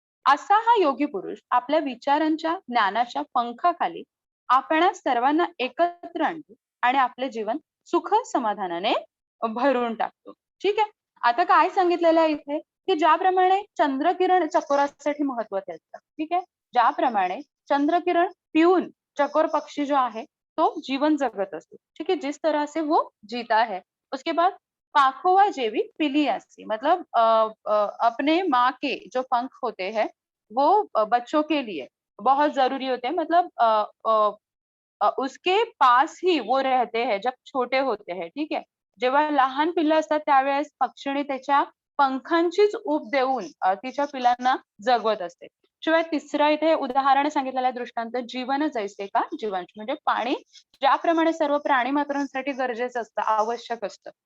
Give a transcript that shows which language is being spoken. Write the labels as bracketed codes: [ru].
[mr] असा हा योगी पुरुष आपल्या विचारांच्या ज्ञानाच्या पंखाखाली आपणा सर्वांना एकत्र आणतो आणि आपले जीवन सुख समाधानाने भरून टाकतो. ठीक आहे. आता काय सांगितलेलं आहे इथे की ज्याप्रमाणे चंद्रकिरण चकोरासाठी महत्वाचे असतात. ठीक आहे. ज्याप्रमाणे चंद्रकिरण पिऊन चकोर पक्षी जो आहे तो जीवन जगत असतो. [hi] ठीक है, जिस तरह से वो जीता है. उसके बाद [mr] पाखोआ जेवी पिलियासी [hi] मतलब अपने माँ के जो पंख होते हैं वो बच्चों के लिए बहुत जरूरी होते हैं. मतलब उसके पास ही वो रहते हैं जब छोटे होते हैं. [mr] ठीक आहे. जेव्हा लहान पिल्लं असतात त्यावेळेस पक्षीने त्याच्या पंखांचीच ऊब देऊन तिच्या पिलांना जगवत असते. शिवाय तिसरं इथे उदाहरण सांगितलेलं आहे दृष्टांत, जीवन जैसे का जीवांश, म्हणजे पाणी ज्याप्रमाणे सर्व प्राणी मात्रांसाठी गरजेचं असतं, आवश्यक असतं.